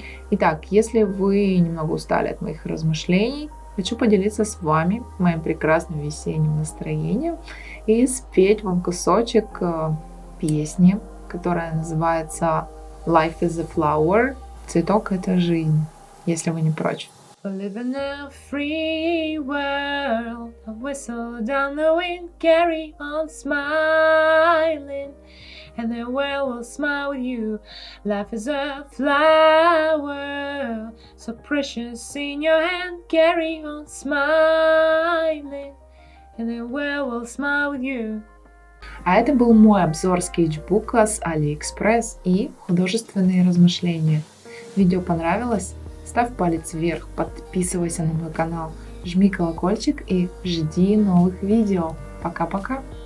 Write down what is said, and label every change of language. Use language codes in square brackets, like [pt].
[ru] Итак, если вы немного устали от моих размышлений, хочу поделиться с вами моим прекрасным весенним настроением и спеть вам кусочек песни, которая называется Life is a Flower. Цветок — это жизнь, если вы не прочь. [en] Live in a free world, a whistle down the wind, carry on smiling, and the world will smile with you. Life is a flower, so precious in your hand, carry on smiling, and the world will smile with you. [ru] А это был мой обзор скетчбука с AliExpress и художественные размышления. Видео понравилось? Ставь палец вверх, подписывайся на мой канал, жми колокольчик и жди новых видео. Пока-пока!